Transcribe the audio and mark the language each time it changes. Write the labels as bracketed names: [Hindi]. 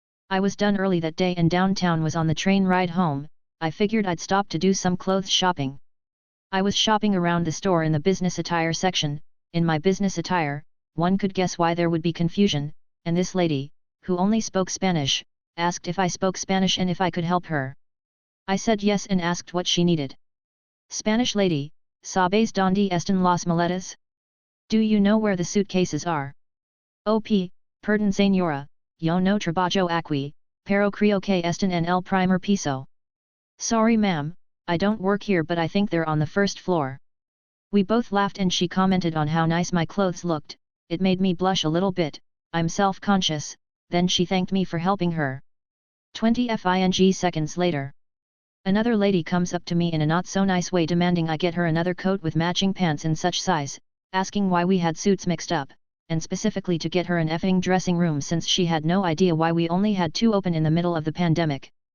[English] I was done early that day and downtown was on the train ride home, I figured I'd stop to do some clothes shopping. I was shopping around the store in the business attire section. In my business attire, one could guess why there would be confusion, and this lady, who only spoke Spanish, asked if I spoke Spanish and if I could help her. I said yes and asked what she needed. Spanish lady, [Spanish] ¿sabes dónde están las maletas? [English] Do you know where the suitcases are? [Spanish] OP, perdón señora, yo no trabajo aquí, pero creo que están en el primer piso. [English] Sorry ma'am, I don't work here but I think they're on the first floor. We both laughed and she commented on how nice my clothes looked, it made me blush a little bit, I'm self-conscious, then she thanked me for helping her. 20 seconds later. Another lady comes up to me in a not-so-nice way demanding I get her another coat with matching pants in such size, asking why we had suits mixed up, and specifically to get her an effing dressing room since she had no idea why we only had 2 open in the middle of the pandemic.